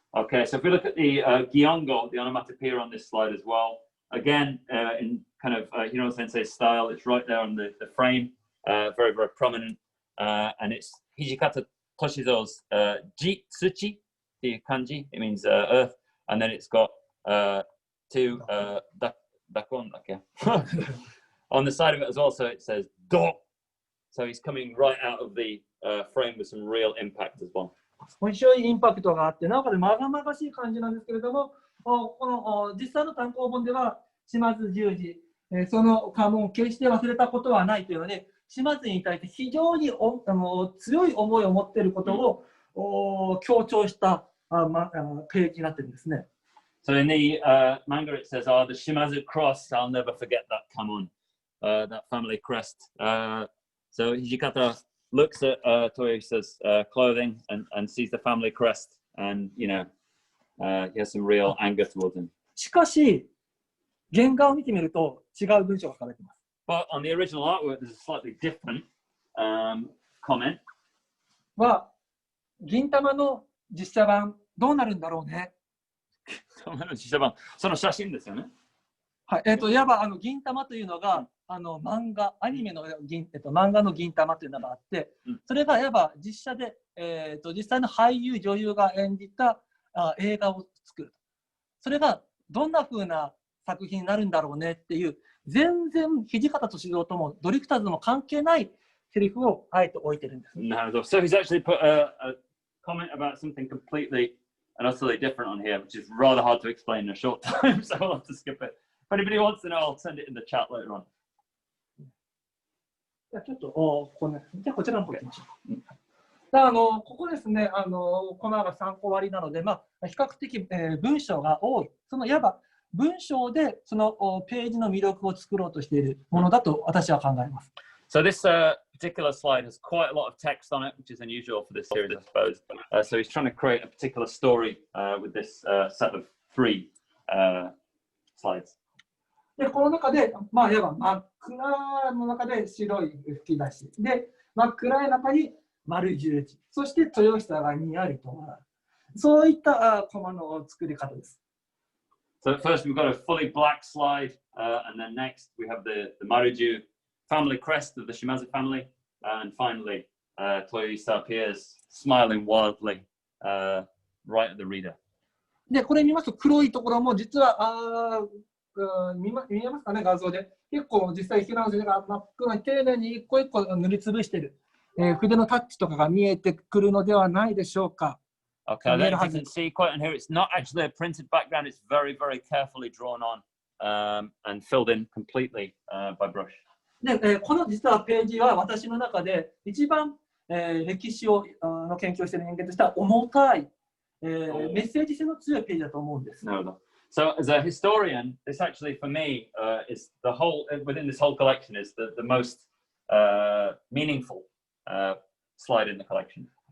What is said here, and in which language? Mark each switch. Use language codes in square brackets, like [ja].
[en] Okay, so if we look at the Giongo, the onomatopoeia on this slide as well, again, in kind of Hiro Sensei's style, it's right there on the frame, very, very prominent, and it's Hijikata Toshizo's Ji Tsuchi, the kanji. It means earth, and then it's got two dakon, okay, on the side of it as well. So it says do. So he's coming right out of the frame with some real impact as well. [ja] 非常にインパクトがあって、なおかつまがまがしい感じなんですけれども、この実際の単行本では島津十字、その家紋を決して忘れたことはないというので、島津に対して非常に強い思いを持っていることを強調したページになっているんですね。 [en] So in the manga it says, "Oh, the Shimazu cross, I'll never forget that kamon, that family crest." So Hijikata looks at Toyosa's clothing and sees the family crest, and you know, he has some real anger towards him. [ja] しかし、原画を見てみると違う文章が書かれています。 [en] But on the original artwork, there's a slightly different comment. [ja] は、銀玉の実写版どうなるんだろうね。その写真ですよね。はい、いわば銀玉というのが漫画、アニメの漫画の銀玉というのがあって、それがいわば実写で、実際の俳優、女優が演じた映画を作る。それがどんな風な作品になるんだろうねっていう、全然土方歳三ともドリフターズも関係ないセリフをあえて置いてるんです。なるほど。 [en] So he's actually put a comment about something completely and utterly different on here, which is rather hard to explain in a short time, so I'll have to skip it. If anybody wants to know, I'll send it in the chat later on. [ja] じゃあちょっとじゃあこちらの方行きましょう。ここですね、コマが3個割りなので、比較的、文章が多い。そのいわば文章でそのページの魅力を作ろうとしているものだと私は考えます。 [en] So this particular slide has quite a lot of text on it, which is unusual for this series, I suppose. So he's trying to create a particular story with this set of 3 slides. [ja] で、この中で、いわば真っ暗の中で白い吹き出し。で、真っ暗い中に丸十字。そして豊久がにやりと笑う。そういったコマの作り方です。 [en] So first we've got a fully black slide, and then next we have the Maruju family crest of the Shimazu family, and finally Toyoisa appears smiling wildly right at the reader. [ja] で、これ見ますと黒いところも実は見えますかね、画像で。結構実際平野先生が真っ黒に丁寧に一個一個塗りつぶしている、筆のタッチとかが見えてくるのではないでしょうか。 [en] Okay, I don't think you can see quite on here. It's not actually a printed background. It's very, very carefully drawn on and filled in completely by brush. [ja] で、この実はページは私の中で一番、歴史の研究をしている人間としては重たい、メッセージ性の強いページだと思うんです。なるほど。 [en] So as a historian, this actually for me is the whole within this whole collection is the most meaningful slide in the collection.